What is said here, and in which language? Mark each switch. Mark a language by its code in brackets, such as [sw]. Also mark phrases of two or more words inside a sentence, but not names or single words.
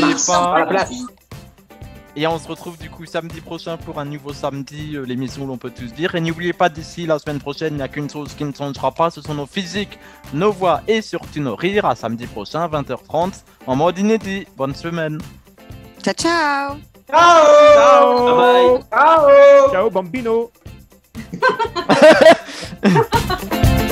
[fr] À la pas. place. Et on se retrouve du coup samedi prochain pour un nouveau samedi, l'émission où l'on peut tous dire. Et n'oubliez pas, d'ici la semaine prochaine, il n'y a qu'une chose qui ne changera pas, ce sont nos physiques, nos voix et surtout nos rires. À samedi prochain, 20h30, en mode inédit. Bonne semaine. [it] Ciao, ciao. Ciao. [en] Bye bye. [it] Ciao. Ciao, bambino.